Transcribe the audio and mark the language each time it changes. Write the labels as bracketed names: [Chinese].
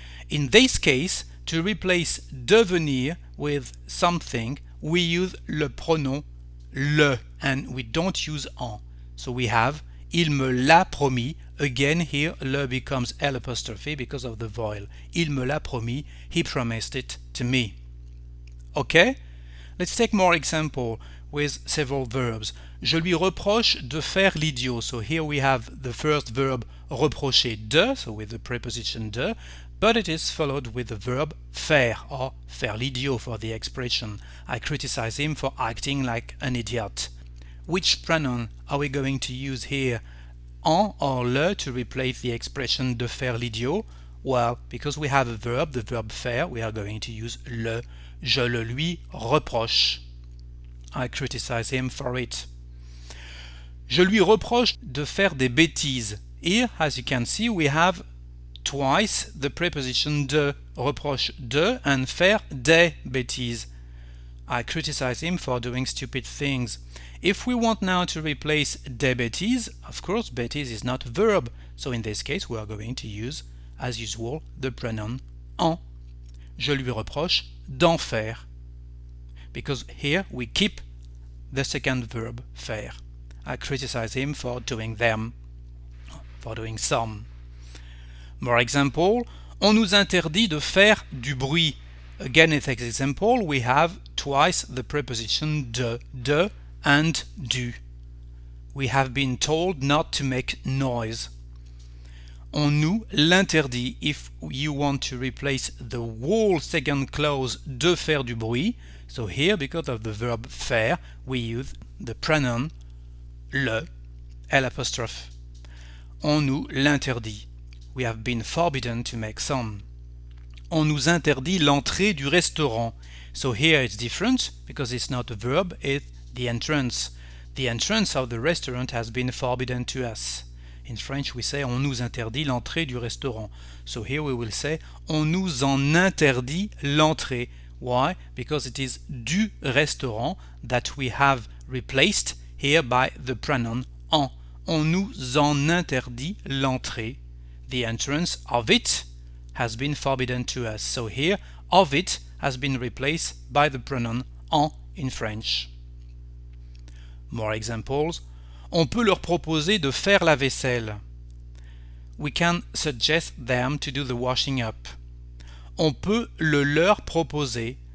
[English] In this case, to replace devenir with something, we use le pronom le, and we don't use en. So we have [French] il me l'a promis. [English] Again here le becomes L' because of the vowel. [French] Il me l'a promis, [English] he promised it to me. Okay? Let's take more example with several verbs. [French] Je lui reproche de faire l'idiot. [English] So here we have the first verb reprocher de, so with the preposition de, but it is followed with the verb faire, or faire l'idiot for the expression. I criticize him for acting like an idiot. Which pronoun are we going to use here? En or le to replace the expression [French] de faire l'idiot, [English] Well, because we have a verb, the verb faire, we are going to use le. [French] Je le lui reproche. [English] I criticize him for it. [French] Je lui reproche de faire des bêtises. [English] Here, as you can see, we have twice the preposition de, reproche de, and faire des bêtises. I criticize him for doing stupid things. If we want now to replace des bêtises, of course, bêtises is not a verb. So in this case, we are going to use, as usual, the pronoun en. [French] Je lui reproche d'en faire. [English] Because here we keep the second verb, faire. I criticize him for doing them, for doing some. More example, [French] on nous interdit de faire du bruit. [English] Again, in this example, we have twice the preposition de and du. We have been told not to make noise. [French] On nous l'interdit. [English] If you want to replace the whole second clause de faire du bruit, so here, because of the verb faire, we use the pronoun le, L'. [French] On nous l'interdit. [English] We have been forbidden to make some. [French] On nous interdit l'entrée du restaurant. [English] So here it's different because it's not a verb, it's the entrance. The entrance of the restaurant has been forbidden to us. In French we say [French] on nous interdit l'entrée du restaurant. [English] So here we will say [French] on nous en interdit l'entrée. [English] Why? Because it is du restaurant that we have replaced here by the pronoun en. [French] On nous en interdit l'entrée. [English] The entrance of it has been forbidden to us. So here, of it has been replaced by the pronoun en in French. More examples. [French] On peut leur proposer de faire la vaisselle. [English] We can suggest them to do the washing up. [French] On peut le leur proposer.